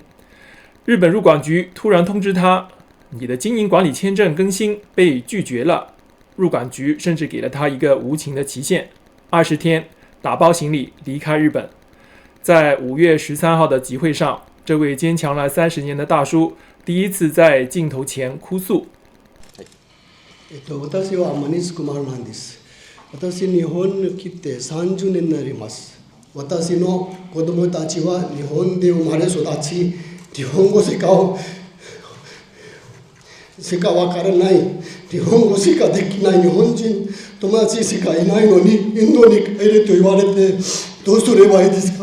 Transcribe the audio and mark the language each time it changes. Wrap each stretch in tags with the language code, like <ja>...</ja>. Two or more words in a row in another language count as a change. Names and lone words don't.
<zh>日本入管局突然通知他，你的经营管理签证更新被拒绝了。入管局甚至给了他一个无情的期限，20天，打包行李离开日本。在5月13号的集会上，这位坚强了30年的大叔第一次在镜头前哭诉。</zh> <ja>私はマニスクマルなんです。私日本に来て30年になります。私の子供たちは日本で生まれ育ち、日本語しかわからない、日本語しかできない日本人友達しかいないのに、インドに帰れと言われてどうすればいいですか。</ja>